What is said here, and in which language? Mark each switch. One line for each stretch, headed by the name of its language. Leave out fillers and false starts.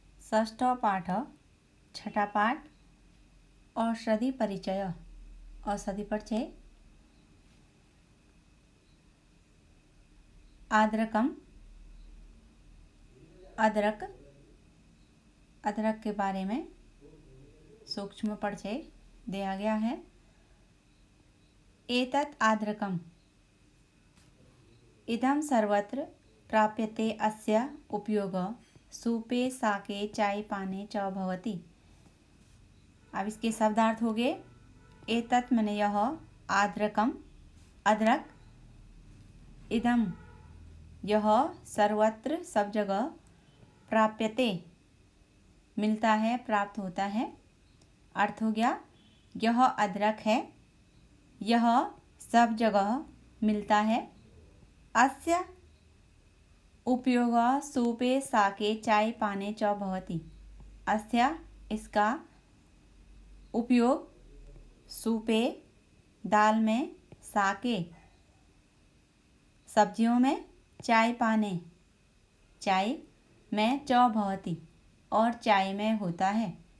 Hindi: षष्ठ पाठ छठा पाठ औषधि परिचय। औषधि परिचय। आद्रकम अदरक। अदरक के बारे में सूक्ष्म परिचय दिया गया है।
Sanskrit: एतत् आद्रकम इदं सर्वत्र प्राप्यते। अस्य उपयोगः सूपे शाके चायपाने च भवति।
Hindi: अब इसके शब्दार्थ हो गए। एतत् माने यह, आद्रकम अदरक, इदम यह, सर्वत्र सब जगह, प्राप्यते मिलता है, प्राप्त होता है। अर्थ हो गया, यह अदरक है, यह सब जगह मिलता है।
Sanskrit: अस्य उपयोगः सूपे शाके चायपाने च भवति।
Hindi: अस्य इसका उपयोग सूपे दाल में, शाके सब्जियों में, चायपाने चाय में, च भवति और चाय में होता है।